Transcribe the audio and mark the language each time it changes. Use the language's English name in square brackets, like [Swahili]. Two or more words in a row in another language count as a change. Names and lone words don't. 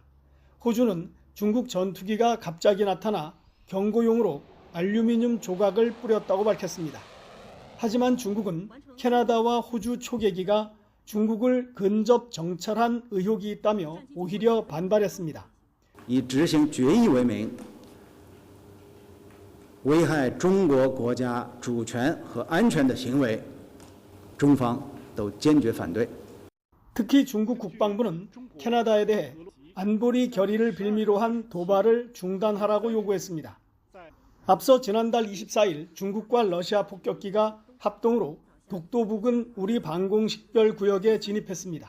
[Korean] 호주는 중국 전투기가 갑자기 나타나 경고용으로 알루미늄 조각을 뿌렸다고 밝혔습니다. 하지만 중국은 캐나다와 호주 초계기가 중국을 근접 정찰한 의혹이 있다며 오히려 반발했습니다. [Chinese] 以执行决议为名，危害中国国家主权和安全的行为，中方都坚决反对。 [Korean] 특히 중국 국방부는 캐나다에 대해 안보리 결의를 빌미로 한 도발을 중단하라고 요구했습니다. 앞서 지난달 24일 중국과 러시아 폭격기가 합동으로 독도 부근 우리 방공식별 구역에 진입했습니다.